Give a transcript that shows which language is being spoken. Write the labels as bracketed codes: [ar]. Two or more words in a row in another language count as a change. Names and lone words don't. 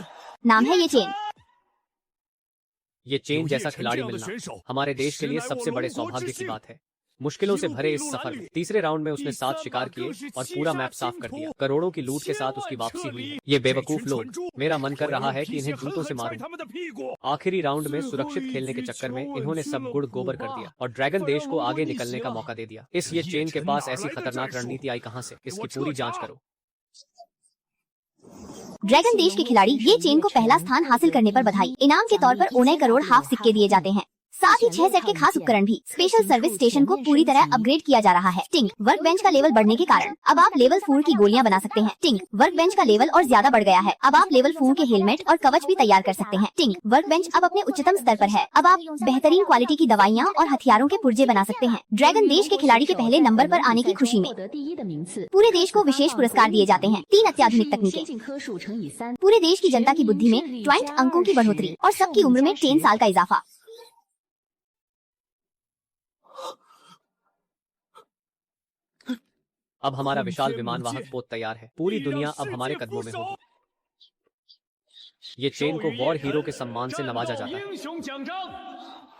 [hi] नाम है ये चेन। ये चेन जैसा खिलाड़ी मिलना हमारे देश के लिए सबसे बड़े सौभाग्य की बात है। मुश्किलों से भरे इस सफर में तीसरे राउंड में उसने 7 शिकार किए और पूरा मैप साफ कर दिया। करोड़ों की लूट के साथ उसकी वापसी हुई है। ये बेवकूफ लोग, मेरा मन कर रहा है कि इन्हें जूतों से मारूं। [zh] 他们的屁股。 [hi] आखिरी राउंड में सुरक्षित खेलने के चक्कर में इन्होंने सब गुड़ गोबर कर दिया और ड्रैगन देश को आगे निकलने का मौका दे दिया। इस ये चेन के पास ऐसी खतरनाक रणनीति आई कहां से? इसकी पूरी जांच करो। ड्रैगन देश के खिलाड़ी ये चेन को पहला स्थान हासिल करने पर बधाई। इनाम के तौर पर 19 करोड़ हाफ सिक्के दिए जाते हैं। साथ ही 6 सेट के खास उपकरण भी। [en] special service station [hi] को पूरी तरह अपग्रेड किया जा रहा है। टिंक, [en] work bench [hi] का लेवल बढ़ने के कारण अब आप लेवल 4 की गोलियां बना सकते हैं। टिंक, [en] work bench [hi] का लेवल और ज्यादा बढ़ गया है। अब आप लेवल 4 के हेलमेट और कवच भी तैयार कर सकते हैं। टिंक, [en] work bench [hi] अब अपने उच्चतम स्तर पर है। अब आप बेहतरीन क्वालिटी की दवाइयाँ और हथियारों के पुर्जे बना सकते हैं। ड्रैगन देश के खिलाड़ी के पहले नंबर पर आने की खुशी में [zh] 获得第一的名次。 [hi] पूरे देश को विशेष पुरस्कार दिए जाते हैं। 3 अत्याधुनिक [zh] 先 [hi] तकनीकें, [zh] 进颗数乘以3。 [hi] पूरे देश की जनता की बुद्धि में 20 अंकों की बढ़ोतरी और सबकी उम्र में 10 साल का इजाफा। अब हमारा विशाल विमान वाहक पोत तैयार है। पूरी दुनिया अब हमारे कदमों में होगी। ये चेन को [en] war hero [hi] के सम्मान से नवाजा जाता है। [zh] 英雄奖章。